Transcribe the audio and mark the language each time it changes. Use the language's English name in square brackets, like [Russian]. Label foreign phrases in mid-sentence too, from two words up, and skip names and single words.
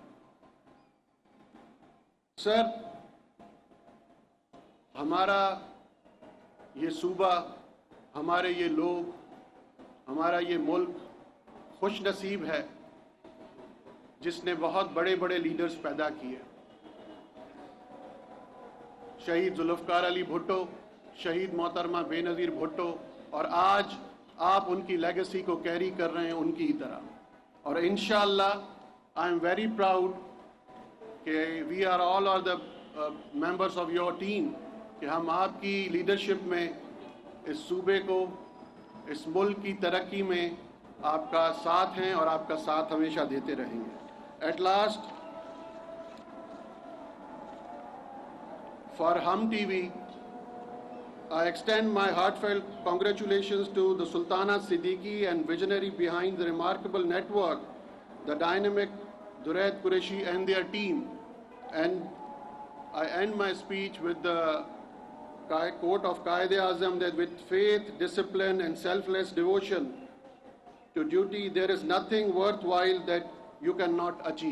[Urdu] سر، ہمارا یہ صوبہ، ہمارے یہ لوگ، ہمارا یہ ملک خوش نصیب ہے جس نے بہت بڑے بڑے لیڈرز پیدا کیے. شہید ذوالفقار علی بھٹو، شہید محترمہ بینظیر بھٹو, اور آج آپ ان کی لیگیسی کو کیری کر رہے ہیں ان کی ہی طرح. اور ان شاء اللہ [English] I am very proud [Urdu] کہ [English] we are all are the members of your team [Urdu] کہ ہم آپ کی لیڈرشپ میں اس صوبے کو، اس ملک کی ترقی میں آپ کا ساتھ ہیں اور آپ کا ساتھ ہمیشہ دیتے رہیں گے. [English] At last, for Hum TV, I extend my heartfelt congratulations to the Sultana Siddiqui and visionary behind the remarkable network, the dynamic Durayat Qureshi and their team. And I end my speech with the quote of Qaid-e-Azam that with faith, discipline and selfless devotion to duty, there is nothing worthwhile that you cannot achieve.